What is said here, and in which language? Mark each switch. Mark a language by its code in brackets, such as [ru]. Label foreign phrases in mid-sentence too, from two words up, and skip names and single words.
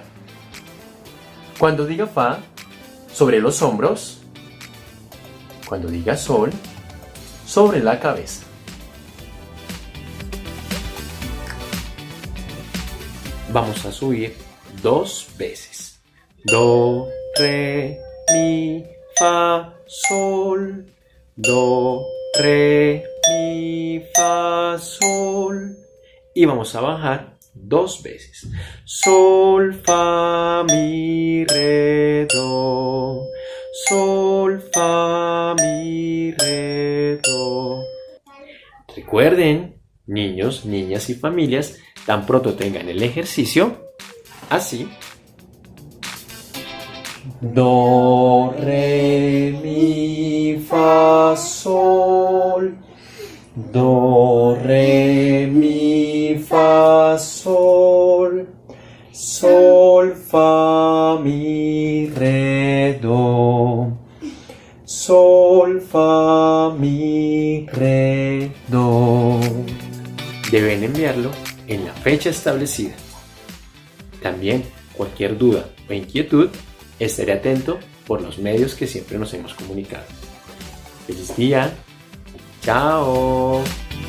[es] Cuando diga fa, sobre los hombros. Cuando diga sol, sobre la cabeza. Vamos a subir 2 veces. Do, re, mi, fa, sol. Do, re, mi, fa, sol. Y vamos a bajar 2 veces. Sol, fa, mi, re, do. Sol, fa, mi, re, do. Recuerden, niños, niñas y familias, tan pronto tengan el ejercicio, así. Do, re, mi, fa, sol. Do, re, mi, fa, sol. Sol, fa, mi, re, do. Sol, fa, mi, re, do. Deben enviarlo en la fecha establecida. También, cualquier duda o inquietud, estaré atento por los medios que siempre nos hemos comunicado. ¡Feliz día! ¡Chao!